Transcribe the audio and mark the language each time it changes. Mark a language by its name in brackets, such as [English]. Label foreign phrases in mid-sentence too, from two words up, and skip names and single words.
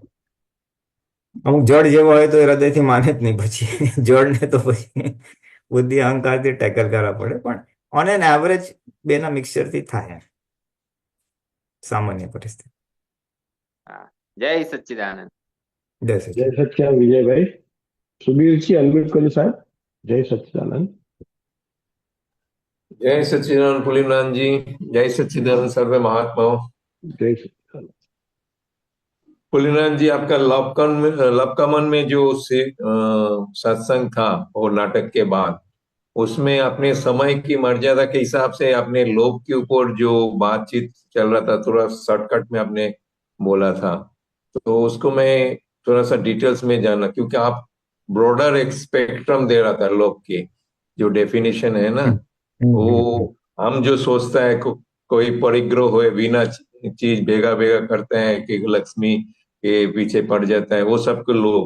[Gujarati] અમુક જડ જેવો હોય તો એ હૃદયથી માને જ નહીં, પછી જડને તો પછી બુદ્ધિ અહંકારથી ટેકલ કરવા પડે, પણ [English] on an average [Gujarati] બેના મિક્સચરથી થાય એમ, સામાન્ય પરિસ્થિતિ. હા, જય સચ્ચિદાનંદ. જય જય સચિન. સચ્ચિદાનંદ વિજયભાઈ. સુબીરજી અનમ્યુટ કરજો સાહેબ. જય સચ્ચિદાનંદ. [Hindi] जय सच्चिदानंद पुलिनाथ जी। जय सच्चिदानंद सर्वे महात्माओं। [Gujarati] જય સચ્ચિદાનંદ. [Hindi] पुलिनाथ जी, आपका लव का मन में जो सत्संग था और नाटक के बाद, उसमें अपने समय की मर्यादा के हिसाब से अपने लोभ के ऊपर जो बातचीत चल रहा था, थोड़ा शॉर्टकट में आपने बोला था, तो उसको मैं थोड़ा सा डिटेल्स में जानना, क्योंकि आप ब्रॉडर एक स्पेक्ट्रम दे रहा था लोभ की जो डेफिनेशन है ना, वो हम जो सोचता है कोई परिग्रह हो बिना चीज भेगा भेगा करते हैं कि लक्ष्मी के पीछे पड़ जाता है, वो सबको लोभ।